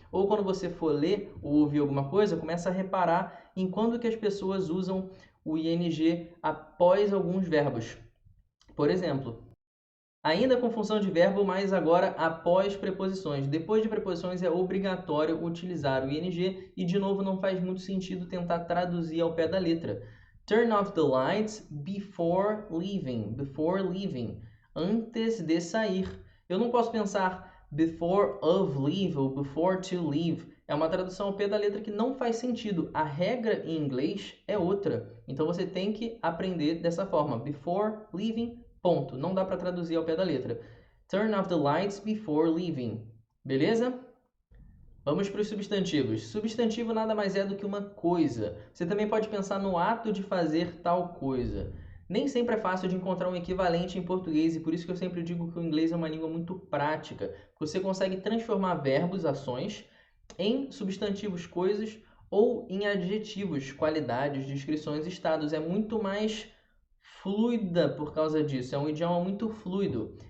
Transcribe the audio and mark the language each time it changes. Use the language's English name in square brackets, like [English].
[Portuguese] Ou quando você for ler ou ouvir alguma coisa, começa a reparar em quando que as pessoas usam o ING após alguns verbos. Por exemplo, ainda com função de verbo, mas agora após preposições. Depois de preposições é obrigatório utilizar o ING e, de novo, não faz muito sentido tentar traduzir ao pé da letra. [English] Turn off the lights before leaving. Before leaving. [Portuguese] Antes de sair. Eu não posso pensar [English] before of leave [Portuguese] ou [English] before to leave. [Portuguese] É uma tradução ao pé da letra que não faz sentido. A regra em inglês é outra. Então você tem que aprender dessa forma. [English] Before leaving, [Portuguese] ponto. Não dá para traduzir ao pé da letra. [English] Turn off the lights before leaving. [Portuguese] Beleza? Vamos para os substantivos. Substantivo nada mais é do que uma coisa. Você também pode pensar no ato de fazer tal coisa. Nem sempre é fácil de encontrar um equivalente em português e por isso que eu sempre digo que o inglês é uma língua muito prática. Você consegue transformar verbos, ações, em substantivos, coisas, ou em adjetivos, qualidades, descrições, estados. É muito mais fluida por causa disso. É um idioma muito fluido.